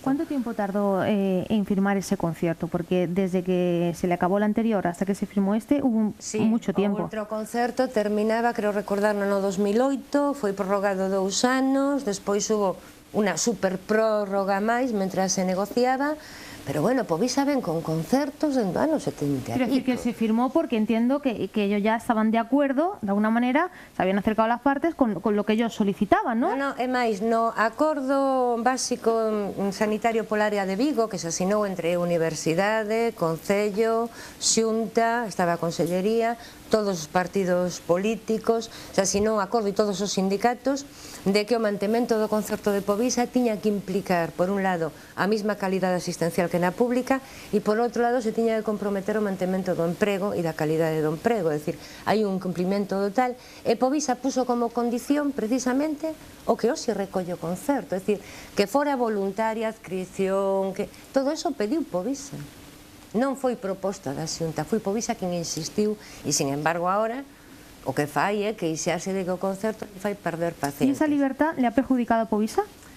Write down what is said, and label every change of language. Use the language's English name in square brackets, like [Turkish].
[Spanish] ¿Cuánto tiempo tardó en firmar ese concierto? Porque desde que se le acabó el anterior hasta que se firmó este hubo mucho tiempo. [Galician] O outro concerto terminaba, creo recordar, no 2008, foi prorrogado 2 anos, despois hubo unha super prórroga máis mentras se negociaba, pero bueno, Povisa ven con concertos en anos 70. [Spanish] Quiero decir que se firmó porque entiendo que ellos ya estaban de acuerdo, de alguna manera, se habían acercado a las partes con lo que ellos solicitaban, ¿no? [Galician] No, é máis, no acordo básico sanitario pola área de Vigo, que se asinou entre Universidade, Concello, Xunta, estaba a Consellería, todos os partidos políticos, se asinou un acordo e todos os sindicatos de que o mantemento do concerto de Povisa tiña que implicar, por un lado, a mesma calidade asistencial que na pública e, por outro lado, se tiña que comprometer o mantemento do emprego e da calidade do emprego, é dicir, hai un cumplimento total, e Povisa puso como condición, precisamente, o que hoxe recolle o concerto, é dicir, que fora voluntaria, adscripción, que todo eso pediu Povisa. Non foi proposta da Xunta, foi Povisa quen insistiu e, sin embargo, agora o que fai é que xa se diga o concerto e fai perder pacientes. [Spanish] ¿Y esa libertad le ha perjudicado a Povisa?